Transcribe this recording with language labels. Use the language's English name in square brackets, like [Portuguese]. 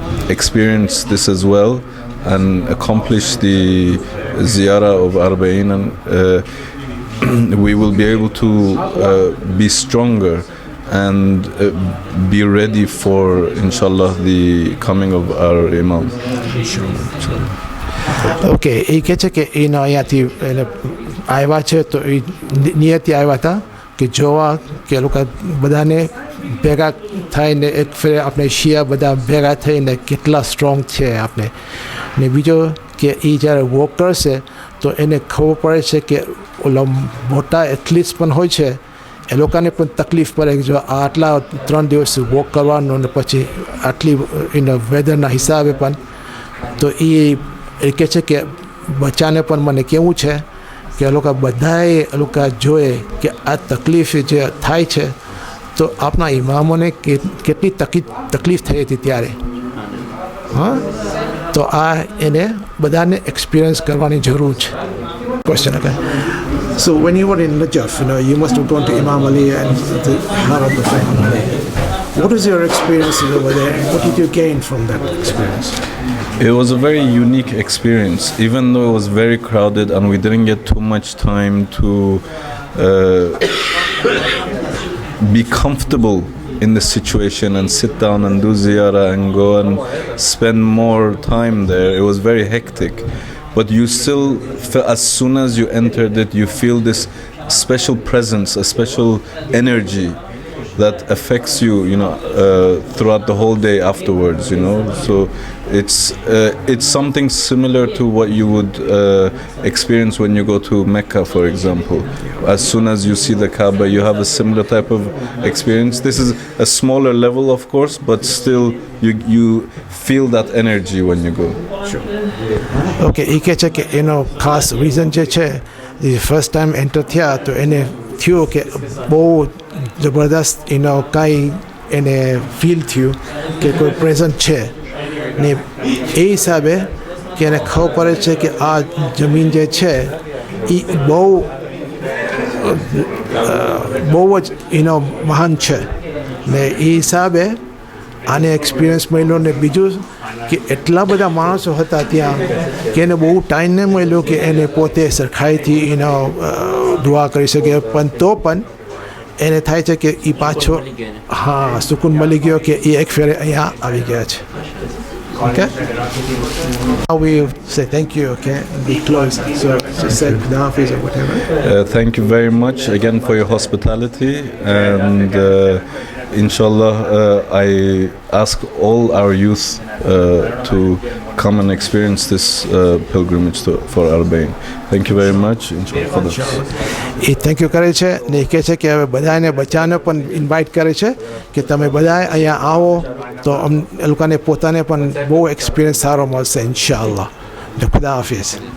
[English] experience this as well and accomplish the ziyarah of Arba'in, we will be able to be stronger and be ready for, inshallah, the coming of our Imam. [Gujarati] Okay, એ કહે છે કે એનો અહીંયાથી આવ્યા છે તો એ નિયતિ આવ્યા હતા કે જોવા કે લોકો બધાને ભેગા થઈને એક ફેર આપણે શિયા બધા ભેગા થઈને કેટલા સ્ટ્રોંગ છે આપણે ને બીજો કે એ જ્યારે વોક કરશે તો એને ખબર પડે છે કે ઓલા મોટા એથ્લીટ્સ પણ હોય છે એ લોકોને પણ તકલીફ પડે કે જો આટલા 3 દિવસ વોક કરવાનું અને પછી આટલી વેધરના હિસાબે પણ તો એ કહે છે કે બચ્ચાને પણ મને કેવું છે કે લોકો બધાએ લોકો જોએ કે આ તકલીફ જે થાય છે તો આપણા ઇમામોને કેટલી તકલીફ થઈ હતી ત્યારે હા તો આ એને બધાને એક્સપિરિયન્સ કરવાની જરૂર છે question again. [English] So when you were in Najaf, you must have gone to Imam Ali and the Haram of Imam Ali. What was your experience over there? What did you gain from that experience? It was a very unique experience, even though it was very crowded and we didn't get too much time to be comfortable in the situation and sit down and do ziyarah and go and spend more time there. It was very hectic. But you still, as soon as you entered it, you feel this special presence, a special energy that affects you, throughout the whole day afterwards, So it's something similar to what you would experience when you go to Mecca, for example. As soon as you see the Kaaba, you have a similar type of experience. This is a smaller level, of course, but still you feel that energy when you go. Sure. [Gujarati] Okay, એ કહે છે કે એનો ખાસ reason જે છે એ first time enter થયા તો એને થયું કે બહુ જબરદસ્ત કાંઈ એને ફીલ થયું કે કોઈ પ્રેઝન્ટ છે ને એ હિસાબે કે એને ખબર પડે છે કે આ જમીન જે છે એ બહુ જ મહાન છે ને એ હિસાબે આને એક્સપિરિયન્સ મળ્યો ને બીજું કે એટલા બધા માણસો હતા ત્યાં કે એને બહુ ટાઈમ ન મળ્યો કે એને પોતે સરખાઈથી દુઆ કરી શકે પણ તો પણ એને થાય છે કે એ પાછો હા સુકૂન મળી ગયો કે એ એક ફેરે અહીંયા આવી ગયા છે. [English] Okay? Now we say thank you, okay? We close. So just say Khuda Hafiz or whatever. Thank you very much again for your hospitality, and inshallah I ask all our youth to come and experience this pilgrimage for Arba'in. Thank you very much. Inshallah for this. [Gujarati] A thank you કરે છે ને કહે છે કે હવે બધાને બચ્ચાને પણ ઇન્વાઇટ કરે છે કે તમે બધા અહીંયા આવો તો એ લોકોને પોતાને પણ બહુ એક્સપિરિયન્સ સારો મળશે ઇન્શાઅલ્લાહ. ખુદા હાફિઝ.